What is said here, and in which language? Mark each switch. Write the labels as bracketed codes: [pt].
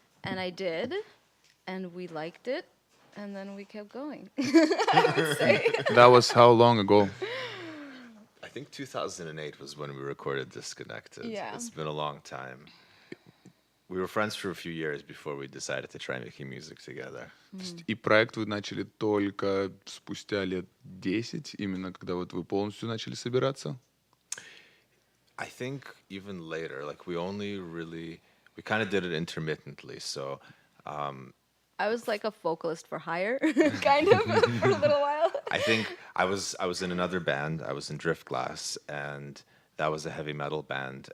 [en] And I did, and we liked it, and then we kept going. That was how long ago? I think 2008 was when we recorded Disconnected. Yeah. It's been a long time. We were friends for a few years before we decided to try making music together. [ru] И проект вы начали только спустя лет 10, именно когда вот вы полностью начали собираться? [en] I think even later, like we kind of did it intermittently. So I was like a vocalist for hire, kind of, for a little while. I think I was in another band. I was in Drift Glass, and that was a heavy metal band.